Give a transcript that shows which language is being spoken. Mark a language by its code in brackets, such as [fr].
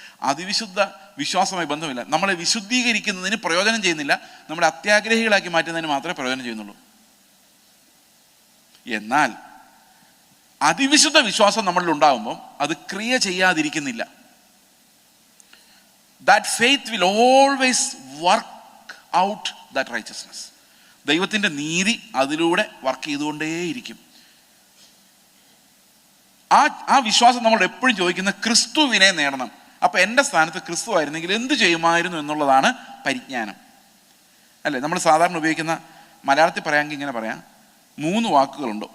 [ml] അതിവിശുദ്ധ വിശ്വാസവുമായി ബന്ധമില്ല. നമ്മളെ വിശുദ്ധീകരിക്കുന്നതിന് പ്രയോജനം ചെയ്യുന്നില്ല, നമ്മളെ അത്യാഗ്രഹികളാക്കി മാറ്റുന്നതിന് മാത്രമേ പ്രയോജനം ചെയ്യുന്നുള്ളൂ. എന്നാൽ അതിവിശുദ്ധ വിശ്വാസം നമ്മളിൽ ഉണ്ടാകുമ്പോൾ അത് ക്രിയ ചെയ്യാതിരിക്കുന്നില്ല. [en] That faith will always work out that righteousness. [ml] ദൈവത്തിൻ്റെ നീതി അതിലൂടെ വർക്ക് ചെയ്തുകൊണ്ടേയിരിക്കും. ആ വിശ്വാസം നമ്മൾ എപ്പോഴും ചോദിക്കുന്ന ക്രിസ്തുവിനെ നേടണം. അപ്പം എൻ്റെ സ്ഥാനത്ത് ക്രിസ്തു ആയിരുന്നെങ്കിൽ എന്ത് ചെയ്യുമായിരുന്നു എന്നുള്ളതാണ് പരിജ്ഞാനം, അല്ലേ? നമ്മൾ സാധാരണ ഉപയോഗിക്കുന്ന, മലയാളത്തിൽ പറയാമെങ്കിൽ ഇങ്ങനെ പറയാം, 3 വാക്കുകളുണ്ട്.